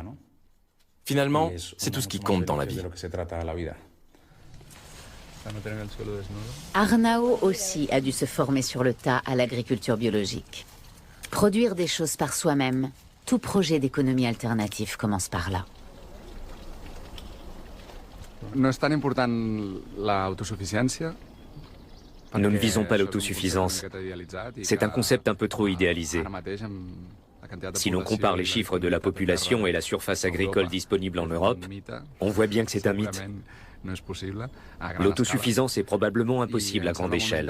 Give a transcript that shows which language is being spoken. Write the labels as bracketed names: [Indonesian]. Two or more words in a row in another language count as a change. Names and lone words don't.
[French] Finalement, c'est tout ce qui compte dans la vie. Arnau aussi a dû se former sur le tas à l'agriculture biologique. Produire des choses par soi-même, tout projet d'économie alternative commence par là. [Catalan] No és tan important l'autosuficiència. [French] Nous ne visons pas l'autosuffisance. C'est un concept un peu trop idéalisé. Si l'on compare les chiffres de la population et la surface agricole disponible en Europe, on voit bien que c'est un mythe. L'autosuffisance est probablement impossible à grande échelle.